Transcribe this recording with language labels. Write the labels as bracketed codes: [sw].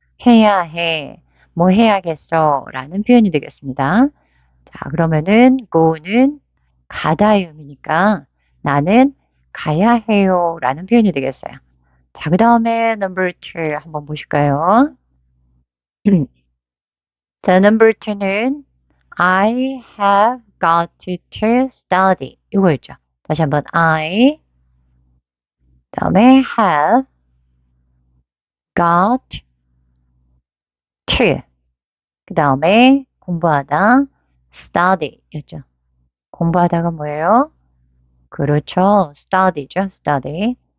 [ko] 해야 해, 뭐 해야겠어 라는 표현이 되겠습니다. 자, 그러면은 go는 가다의 의미니까 나는 가야 해요 라는 표현이 되겠어요. 자, 그 다음에 number 2 한번 보실까요? 자, number 2는 [en] I have got to study [ko] 이거였죠. 다시 한번 I 다음에 [en] have got to [ko] 그 다음에 공부하다 study 였죠. 공부하다가 뭐예요? 그렇죠. study죠. study.